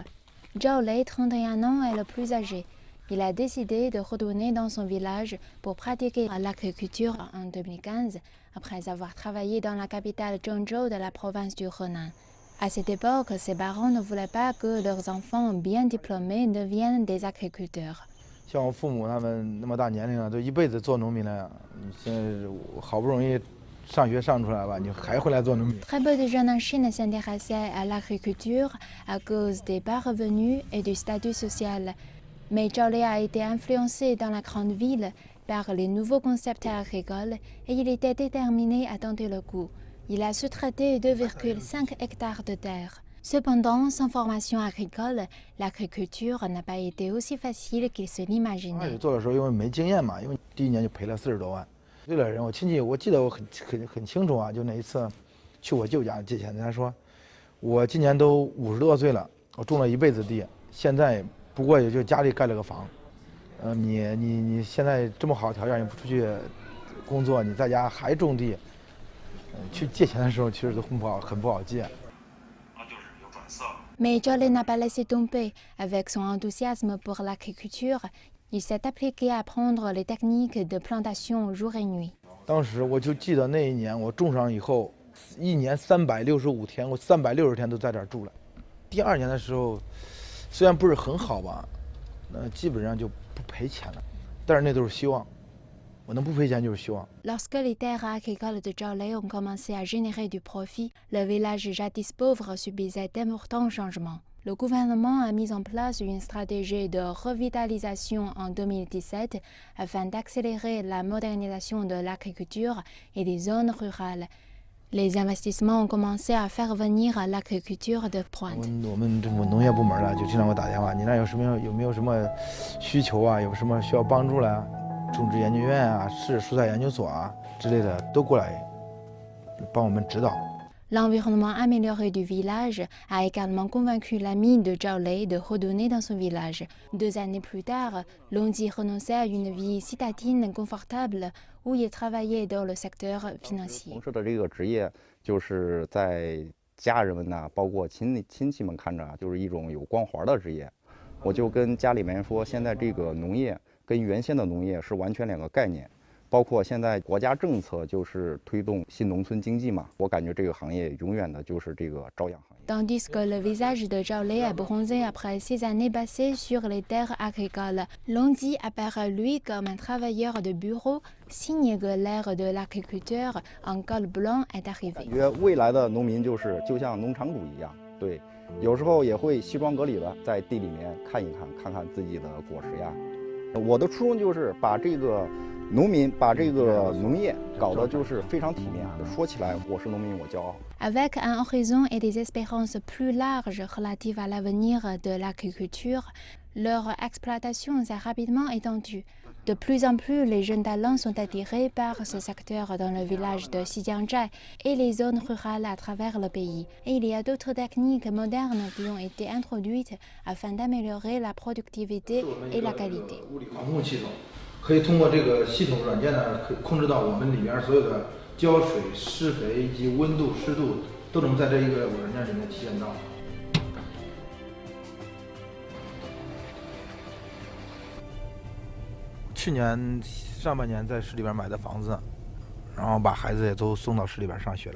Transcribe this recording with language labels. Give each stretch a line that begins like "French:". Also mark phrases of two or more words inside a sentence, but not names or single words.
French: Zhao Lei, 31 ans, est le plus âgé. Il a décidé de retourner dans son village pour pratiquer l'agriculture en 2015, après avoir travaillé dans la capitale Zhengzhou de la province du Henan. À cette époque, ses parents ne voulaient pas que leurs enfants bien diplômés deviennent des agriculteurs.
Chinese: 像我父母他们那么大年龄了，都一辈子做农民了，你现在好不容易上学上出来吧，你还回来做农民。
French: Très peu de jeunes en Chine s'intéressaient à l'agriculture à cause des bas revenus et du statut social. Mais Zhao Lei a été influencé dans la grande ville par les nouveaux concepts agricoles et il était déterminé à tenter le coup. Il a sous-traité 2,5 hectares de terre. Cependant, sans formation agricole, l'agriculture n'a pas été aussi facile qu'il se l'imaginait.
Chinese: 做的时候因为没经验嘛，因为第一年就赔了40多万。对了人，我亲戚我记得我很清楚啊，就那一次去我舅家借钱，他说我今年都50多岁了，我种了一辈子地，现在不过也就家里盖了个房。你现在这么好条件，也不出去工作，你在家还种地。去借钱的时候，其实都很不好借。
French: Mais Zhao Lei n'a pas laissé tomber. Avec son enthousiasme pour l'agriculture, il s'est appliqué à apprendre les techniques de plantation jour et nuit.
Chinese: 当时我就记得那一年我种上以后，一年365天，我360天都在这儿住了。第二年的时候，虽然不是很好吧，基本上就不赔钱了，但是那都是希望。
French: Lorsque les terres agricoles de Zhao Lei ont commencé à générer du profit, le village jadis pauvre subissait d'importants changements. Le gouvernement a mis en place une stratégie de revitalisation en 2017 afin d'accélérer la modernisation de l'agriculture et des zones rurales. Les investissements ont commencé à faire venir l'agriculture de pointe.
Chinese: 我们政府农业部门了，就经常给我打电话，你那有没有什么需求啊？有什么需要帮助了？种植研究院啊，市蔬菜研究所啊之类的都过来帮我们指导。
French: L'environnement amélioré du village a également convaincu l'ami de Zhao Lei de retourner dans son village. 2 années plus tard, Longji renonçait à une vie citadine confortable où il travaillait dans le secteur financier.
Chinese: 从事的这个职业就是在家人们呐，包括亲戚们看着就是一种有光环的职业。我就跟家里面说，现在这个农业 跟原先的农业是完全2个概念，包括现在国家政策就是推动新农村经济嘛，我感觉这个行业永远的就是这个朝阳行业。
French: Tandis que le visage de Zhao Lei a bronzé après 6 années passées sur les terres agricoles, Longji apparaît lui comme un travailleur de bureau, signe que l'ère de l'agriculteur en col blanc est arrivée.
Chinese: 感觉未来的农民就像农场主一样，对，有时候也会西装革履的在地里面看一看，看看自己的果实呀。我的初衷就是把这个农民，把这个农业搞得就是非常体面。说起来，我是农民，我骄傲。
French: Avec un horizon et des espérances plus larges relatives à l'avenir de l'agriculture, leur exploitation s'est rapidement étendue. De plus en plus, les jeunes talents sont attirés par ce secteur dans le village de Xijiangzhai et les zones rurales à travers le pays. Et il y a d'autres techniques modernes qui ont été introduites afin d'améliorer la productivité et la qualité.
Chinese: 可以通过这个系统软件呢，可以控制到我们里边所有的浇水、施肥以及温度、湿度，都能在这一个软件里面体现到。去年上半年在市里边买的房子，然后把孩子也都送到市里边上学了。